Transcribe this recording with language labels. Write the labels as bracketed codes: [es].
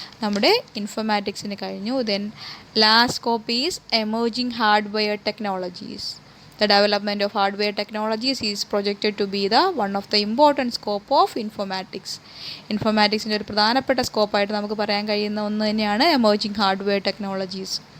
[ml] നമ്മുടെ ഇൻഫർമാറ്റിക്സിന് കഴിഞ്ഞു. [en] Then last scope is emerging hardware technologies. The development of hardware technologies is projected to be one of the important scope of informatics. [ml] ഇൻഫർമാറ്റിക്സിൻ്റെ ഒരു പ്രധാനപ്പെട്ട സ്കോപ്പായിട്ട് നമുക്ക് പറയാൻ കഴിയുന്ന ഒന്ന് തന്നെയാണ് എമേർജിംഗ് ഹാർഡ്വെയർ ടെക്നോളജീസ്.